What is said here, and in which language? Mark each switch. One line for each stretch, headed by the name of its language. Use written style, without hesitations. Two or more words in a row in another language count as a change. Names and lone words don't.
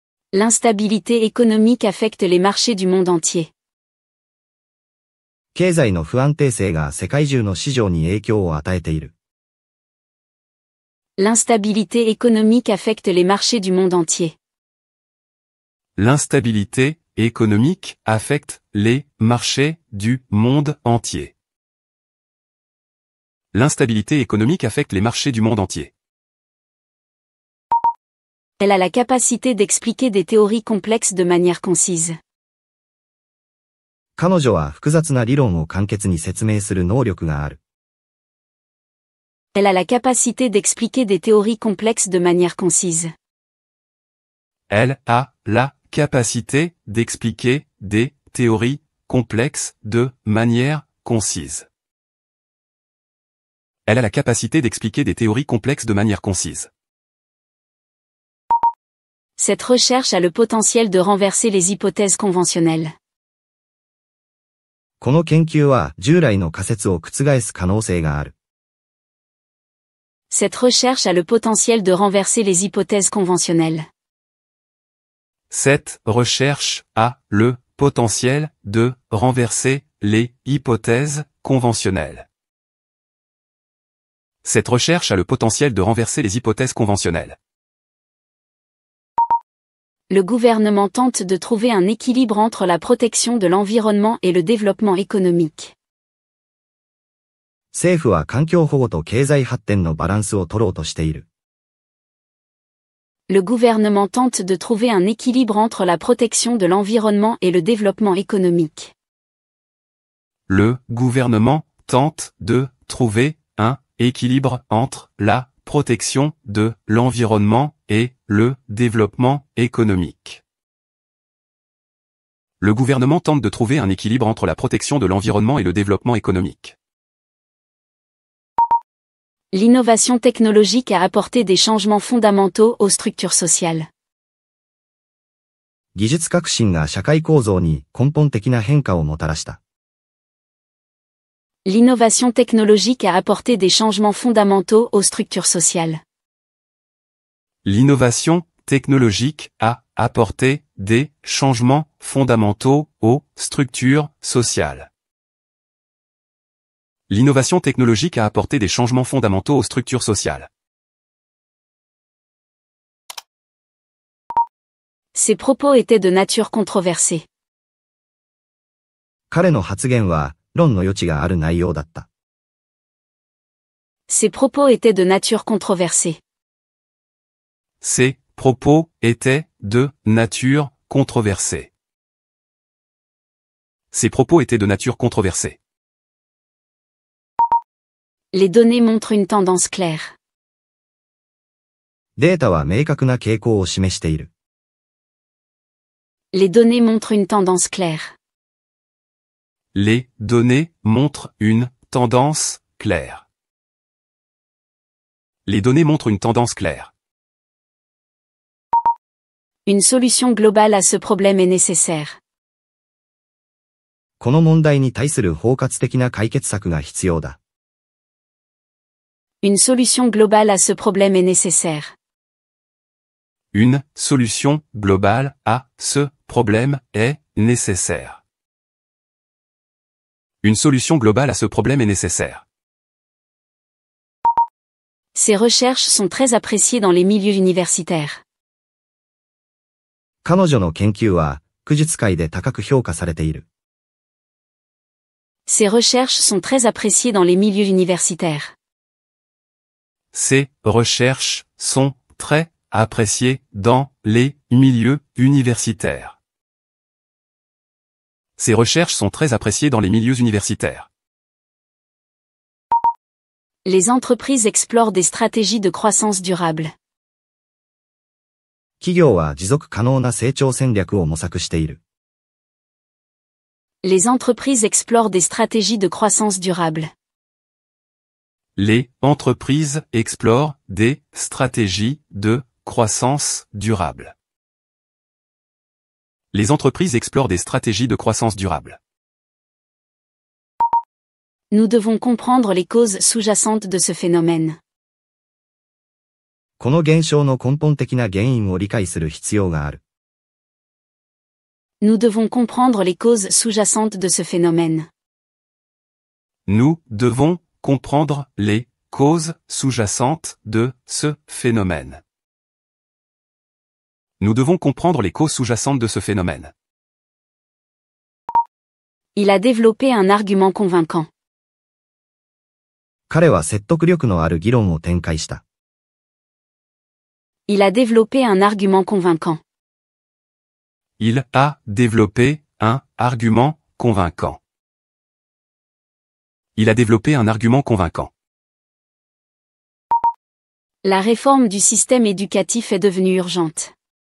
French: L'instabilité économique affecte les marchés du monde entier.
Japanese: 経済の不安定性が世界中の市場に影響を与えている。
French: L'instabilité économique affecte les marchés du monde entier. L'instabilité économique affecte les marchés du monde entier. L'instabilité économique affecte les marchés du monde entier. Elle a la capacité d'expliquer des théories complexes de manière concise.
Japanese: 彼女は複雑な理論を簡潔に説明する能力がある。
French: Elle a la capacité d'expliquer des théories complexes de manière concise. Elle a la capacité d'expliquer des théories complexes de manière concise. Elle a la capacité d'expliquer des théories complexes de manière concise. Cette recherche a le potentiel de renverser les hypothèses conventionnelles.
Japanese: この研究は従来の仮説を覆す可能性がある。
French: Cette recherche a le potentiel de renverser les hypothèses conventionnelles. Cette recherche a le potentiel de renverser les hypothèses conventionnelles. Cette recherche a le potentiel de renverser les hypothèses conventionnelles. Le gouvernement tente de trouver un équilibre entre la protection de l'environnement et le développement économique.
Japanese: 政府は環境保護と経済発展のバランスを取ろうとしている。
French: Le gouvernement tente de trouver un équilibre entre la protection de l'environnement et le développement économique. Le gouvernement tente de trouver un équilibre entre la protection de l'environnement et le développement économique. Le gouvernement tente de trouver un équilibre entre la protection de l'environnement et le développement économique. L'innovation technologique a apporté des changements fondamentaux aux structures sociales.
Japanese: 技術革新が社会構造に根本的な変化をもたらした。
French: L'innovation technologique a apporté des changements fondamentaux aux structures sociales. L'innovation technologique a apporté des changements fondamentaux aux structures sociales. L'innovation technologique a apporté des changements fondamentaux aux structures sociales. Ses propos étaient de nature controversée.
Japanese: 彼の発言は論の余地がある内容だった。
French: Ses propos étaient de nature controversée. Ses propos étaient de nature controversée. Ses propos étaient de nature controversée. Les données montrent une tendance claire.
Japanese: データは明確な傾向を示している。
French: Les données montrent une tendance claire. Les données montrent une tendance claire. Les données montrent une tendance claire. Une solution globale à ce problème est nécessaire.
Japanese: この問題に対する包括的な解決策が必要だ。
French: Une solution globale à ce problème est nécessaire. Une solution globale à ce problème est nécessaire. Une solution globale à ce problème est nécessaire. Ces recherches sont très appréciées dans les milieux universitaires.
Japanese: 彼女の研究は、学術界で高く評価されている。
French: Ces recherches sont très appréciées dans les milieux universitaires. Ces recherches sont très appréciées dans les milieux universitaires. Ces recherches sont très appréciées dans les milieux universitaires. Les entreprises explorent des stratégies de croissance durable.
Japanese: 企業は持続可能な成長戦略を模索している。
French: Les entreprises explorent des stratégies de croissance durable. Les entreprises explorent des stratégies de croissance durable. Les entreprises explorent des stratégies de croissance durable. Nous devons comprendre les causes sous-jacentes de ce phénomène.
Japanese: この現象の根本的な原因を理解する必要がある。
French: Nous devons comprendre les causes sous-jacentes de ce phénomène. Nous devons comprendre les causes sous-jacentes de ce phénomène. Nous devons comprendre les causes sous-jacentes de ce phénomène. Il a développé un argument convaincant.
Japanese: 彼は説得力のある議論を展開した。
French: Il a développé un argument convaincant. Il a développé un argument convaincant. Il a développé un argument convaincant. La réforme du système éducatif est devenue urgente.